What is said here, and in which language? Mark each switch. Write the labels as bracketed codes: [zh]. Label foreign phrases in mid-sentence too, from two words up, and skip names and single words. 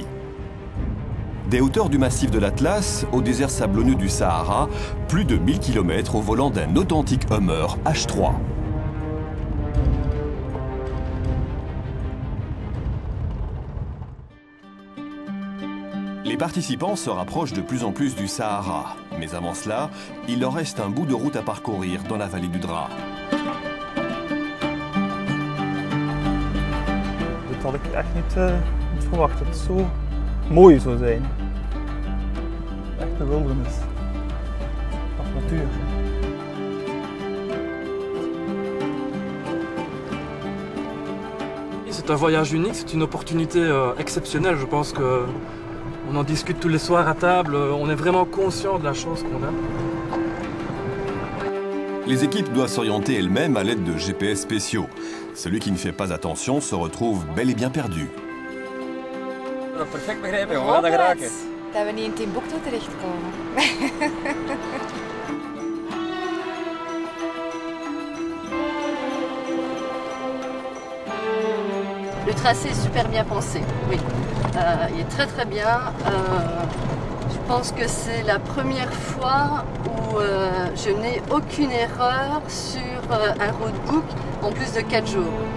[fr] Des hauteurs du massif de l'Atlas au désert sablonneux du Sahara, plus de 1000 km au volant d'un authentique Hummer H3. Les participants se rapprochent de plus en plus du Sahara, mais avant cela, il leur reste un bout de route à parcourir dans la vallée du Dra. [nl] Dat had ik echt niet verwacht, dat het zo mooi zou zijn. Echt een wildernis. Natuur. [fr] C'est un voyage unique, c'est une opportunité exceptionnelle. Je pense que on en discute tous les soirs à table, on est vraiment conscient de la chance qu'on a. Les équipes doivent s'orienter elles-mêmes à l'aide de GPS spéciaux. Celui qui ne fait pas attention se retrouve bel et bien perdu. [nl] Perfect begrijpen, we gaan dat geraken. Dat we niet in Timbuktu terechtkomen. [fr] Le tracé est super bien pensé, oui. Il est très bien. Je pense que c'est la première fois où je n'ai aucune erreur sur un roadbook en plus de 4 jours.